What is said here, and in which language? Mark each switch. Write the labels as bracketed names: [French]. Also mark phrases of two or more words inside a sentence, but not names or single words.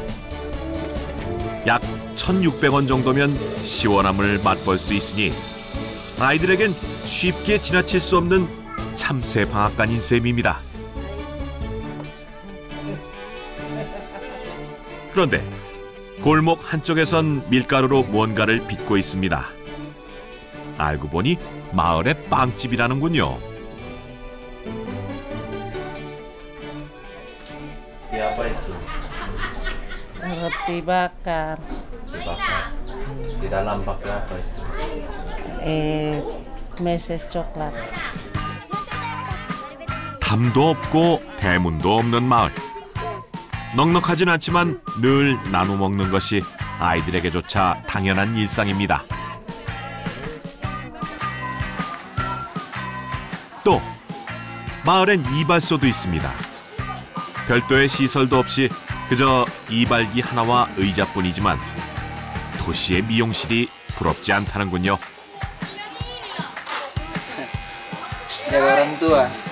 [Korean] 약 1,600원 정도면 시원함을 맛볼 수 있으니 아이들에겐 쉽게 지나칠 수 없는 참새 방앗간인 셈입니다. 그런데 골목 한쪽에선 밀가루로 무언가를 빚고 있습니다. 알고 보니 마을의 빵집이라는군요. [Indonesian] Apa itu? Roti bakar. Dibakar. Di dalam pakai apa itu? meses coklat. [Korean] 담도 없고 대문도 없는 마을. 넉넉하진 않지만 늘 나눠 먹는 것이 아이들에게조차 당연한 일상입니다. 또 마을엔 이발소도 있습니다. 별도의 시설도 없이 그저 이발기 하나와 의자뿐이지만 도시의 미용실이 부럽지 않다는군요. [Indonesian] Orang tua.